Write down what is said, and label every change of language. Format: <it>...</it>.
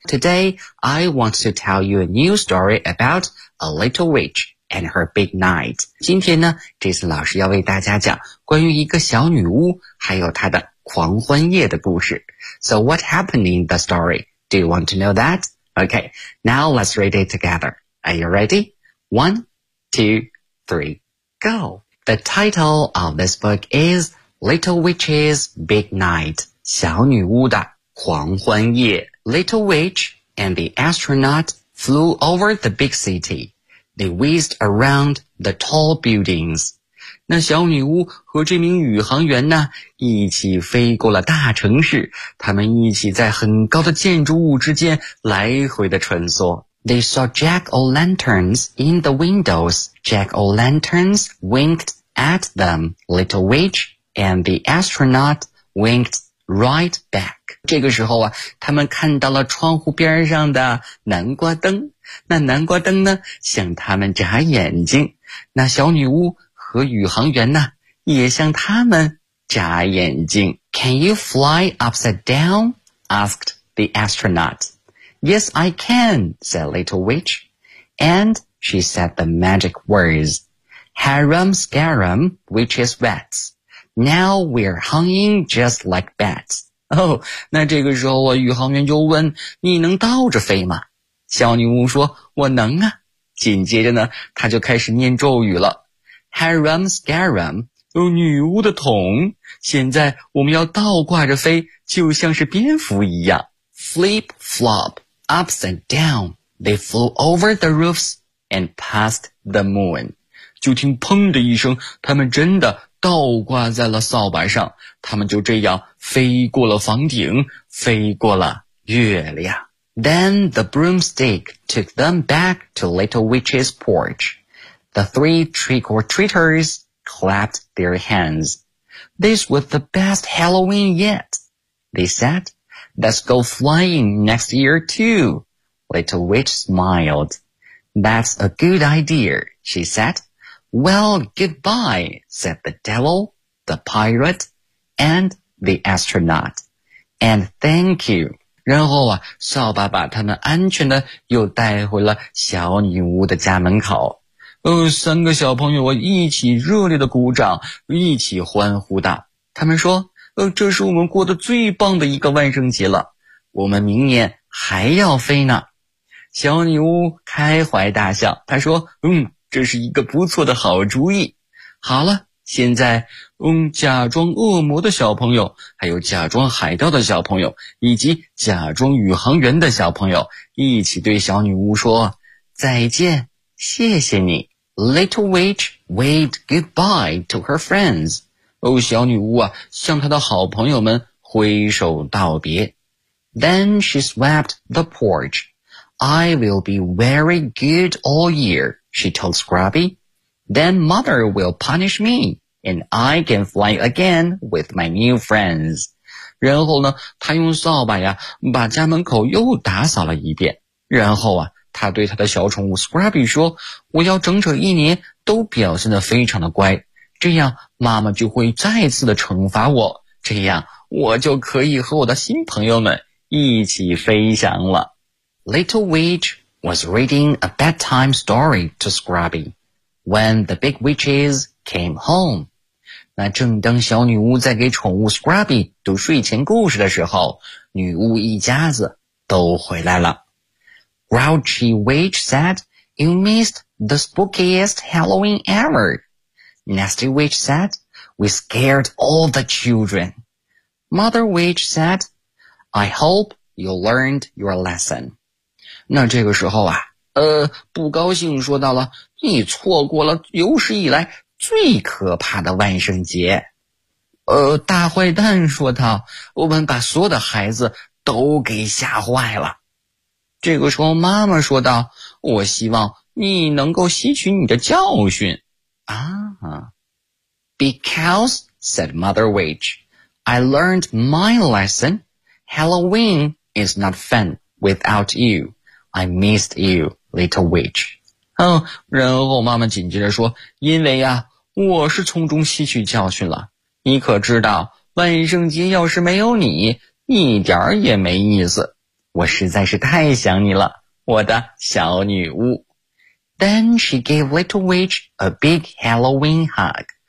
<en>Today, I want to tell you a new story about a little witch and her big night.</en> <zh>今天呢 ,Jason 老师要为大家讲关于一个小女巫还有她的狂欢夜的故事。</zh> <en>So what happened in the story? Do you want to know that? Okay, now let's read it together. Are you ready? One, two, three, go! The title of this book is Little Witch's Big Night,</en> <zh>小女巫的狂欢夜。</zh> <en>Little Witch and the astronaut flew over the big city. They whizzed around the tall buildings.</en> <zh>那小女巫和这名宇航员呢，一起飞过了大城市，他们一起在很高的建筑物之间来回的穿梭。</zh> <en>They saw jack-o'-lanterns in the windows. Jack-o'-lanterns winked at them. Little Witch and the astronaut winked right back.</en> <zh>这个时候啊，他们看到了窗户边上的南瓜灯。那南瓜灯呢，向他们眨眼睛。那小女巫和宇航员呢，也向他们眨眼睛。</zh> <en>Can you fly upside down? Asked the astronaut. Yes, I can, said Little Witch. And she said the magic words. Harum scarum, witches bats. Now we're hanging just like bats.</en> <zh>Oh, 那这个时候啊，宇航员就问，你能倒着飞吗？小女巫说，我能啊。紧接着呢，她就开始念咒语了。 Haram Scaram， 有女巫的桶，现在我们要倒挂着飞，就像是蝙蝠一样。</zh> <en>Flip flop ups and down， they flew over the roofs and past the moon。</en> <zh>就听砰的一声，他们真的倒挂在了扫把上，他们就这样飞过了房顶，飞过了月亮。</zh> <en>Then the broomstick took them back to Little Witch's porch. The three trick-or-treaters clapped their hands. This was the best Halloween yet, they said. Let's go flying next year too, Little Witch smiled. That's a good idea, she said. Well, goodbye, said the devil, the pirate, and the astronaut. And thank you.</en> <zh>然后啊，扫把把他们安全的又带回了小女巫的家门口。三个小朋友啊一起热烈的鼓掌，一起欢呼道。他们说，这是我们过得最棒的一个万圣节了，我们明年还要飞呢。小女巫开怀大笑，她说，这是一个不错的好主意。好了，现在假装恶魔的小朋友，还有假装海盗的小朋友，以及假装宇航员的小朋友，一起对小女巫说再见，谢谢你。</zh> <en>Little Witch waved goodbye to her friends。</en> <zh>小女巫啊向她的好朋友们挥手道别。</zh> <en>Then she swept the porch。 I will be very good all year, she told Scrubby。 Then mother will punish me, and I can fly again with my new friends.</en> <zh>然后呢，他用扫把呀，把家门口又打扫了一遍。然后啊，他对他的小宠物 Scrubby 说，我要整整一年都表现得非常的乖，这样妈妈就会再次的惩罚我，这样我就可以和我的新朋友们一起飞翔了。</zh> <en>Little Witch was reading a bedtime story to Scrubby. When the big witches came home.</en> <zh>那正当小女巫在给宠物 Scrubby 读睡前故事的时候，女巫一家子都回来了。</zh> <en>Grouchy Witch said, You missed the spookiest Halloween ever. Nasty Witch said, We scared all the children. Mother Witch said, I hope you learned your lesson.</en> <zh>那这个时候啊，不高兴说到了，你错过了有史以来最可怕的万圣节。大坏蛋说道，我们把所有的孩子都给吓坏了。这个时候妈妈说道，我希望你能够吸取你的教训。</zh> <en>啊 Because, said Mother Witch, I learned my lesson. Halloween is not fun without you. I missed you. Little Witch、</en> <zh>然后妈妈紧接着说，因为啊，我是从中吸取教训了，你可知道万圣节要是没有你一点儿也没意思，我实在是太想你了，我的小女巫。</zh> <en>Then she gave Little Witch a big Halloween hug.</en>